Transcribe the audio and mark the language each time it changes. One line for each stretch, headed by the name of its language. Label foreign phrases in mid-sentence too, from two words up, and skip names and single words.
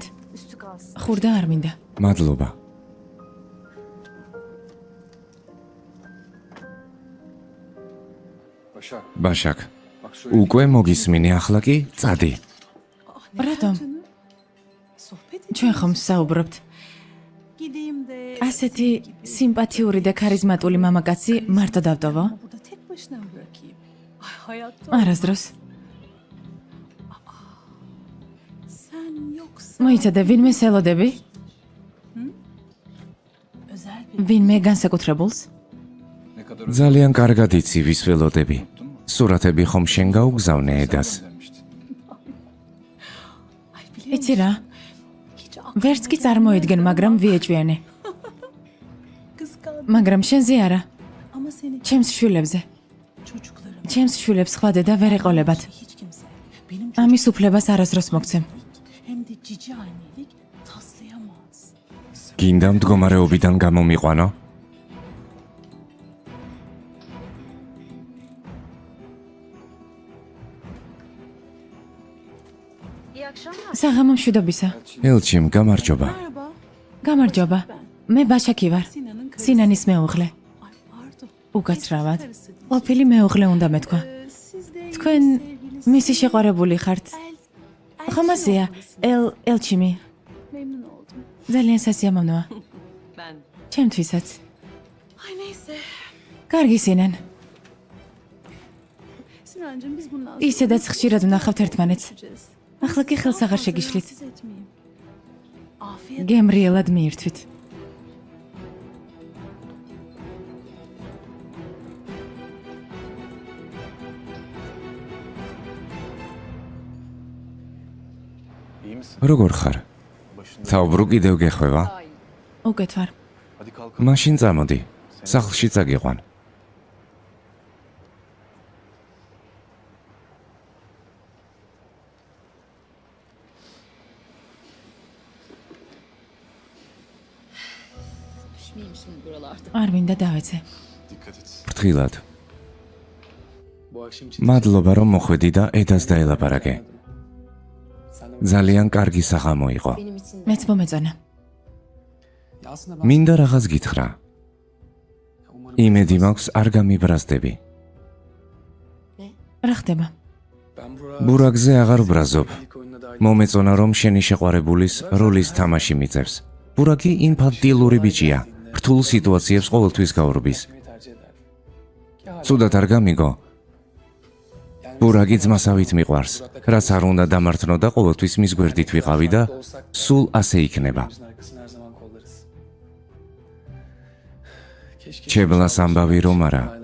Turkish: Üstü kalsın.
Georgian: ხურდა არ მინდა. მადლობა. ბაშაკ. უკვე მოგისმინე, ახლა კი წადი. რატომ? ჩვენ ხომ საუბრობთ.
Turkish: Gideyim de
Georgian: ასეთი სიმპათიური და ქარიზმატული მამაკაცი მარტო დავტოვო?
Turkish: burada tek başına mı bırakayım? Ay hayatta
Georgian: არასდროს.
Turkish: sen yoksa
Georgian: მოიცადე, ვინმე სელოდები?
Turkish: özel bir
Georgian: ვინმე განსაკუთრებულს? ძალიან კარგად იცი ვის ველოდები. სურათები ხომ შენ გაუგზავნე ედას.
Turkish: ay biliyor
Georgian: იცი რა?
Turkish: hiç
Georgian: ვერც კი წარმოიდგენ, მაგრამ ვიეჭვიანე.
Turkish: kıskandım
Georgian: მაგრამ შენზე არა,
Turkish: ama seni
Georgian: ჩემს შვილებზე.
Turkish: çocuklarım
Georgian: ჩემს შვილებს სხვა დედა ვერ ეყოლებათ.
Turkish: hiç kimse benim
Georgian: ამის უფლებას არასდროს მოგცემ.
Turkish: hem de cici annelik taslayamaz.
Georgian: გინდა მდგომარეობიდან გამომიყვანო?
Turkish: İyi akşamlar.
Georgian: საღამო მშვიდობისა. ელჩიმ, გამარჯობა.
Turkish: Merhaba
Georgian: გამარჯობა. მე ბაშაკი ვარ.
Turkish: Sinan'ın karısı.
Georgian: სინანის მეუღლე.
Turkish: Ay pardon.
Georgian: უკაცრავად.
Turkish: Karısı değil.
Georgian: ყოფილი მეუღლე უნდა მეთქვა.
Turkish: Siz de
Georgian: თქვენ მისი შეყვარებული ხართ. ხომ ასეა? ელჩიმი.
Turkish: memnun oldum.
Georgian: ძალიან სასიამოვნოა.
Turkish: Ben.
Georgian: ჩემთვისაც.
Turkish: Ay neyse.
Georgian: კარგი სინან.
Turkish: Sinancığım biz bundan
Georgian: ისედაც ხშირად ვნახავთ ერთმანეთს.
Turkish: görüşeceğiz.
Georgian: ახლა კი ხელს აღარ შეგიშლით.
Turkish: Rahatsız etmeyeyim. Afiyet
Georgian: გემრიელად მიირთვით. როგორ ხარ? თაუბრუ კიდევ გეხვევა? უკეთ ვარ. მაშინ წამოდი. სახლში წაგიყვან.
Turkish: Düşmeyeyim şimdi buralarda.
Georgian: არ მინდა დავეცე. ფრთხილად.
Turkish: Bu akşam için
Georgian: მადლობა რომ მოხვედი და ედას დაელაპარაკე. ძალიან კარგი საღამო იყო.
Turkish: Benim için de.
Georgian: მეც მომეწონა.
Turkish: Ya aslında ben
Georgian: მინდა რაღაც გითხრა.
Turkish: umarım
Georgian: იმედი მაქვს არ გამიბრაზდები. რა ხდება?
Turkish: ben
Georgian: ბურაგზე აღარ ვბრაზობ.
Turkish: ilk oyununa dahil
Georgian: მომეწონა რომ შენი შეყვარებულის როლის თამაში მიწერს. ბურაგი ინფანტილური ბიჭია. რთულ სიტუაციებს ყოველთვის გაურბის.
Turkish: etmeyi tercih eder.
Georgian: ცუდად არ გამიგო. ბურაგი ძმასავით მიყვარს, რაც არ უნდა დამართნო და ყოველთვის მის გვერდით ვიყავი და სულ ასე იქნება. ჩებლას ამბავი რომ არა.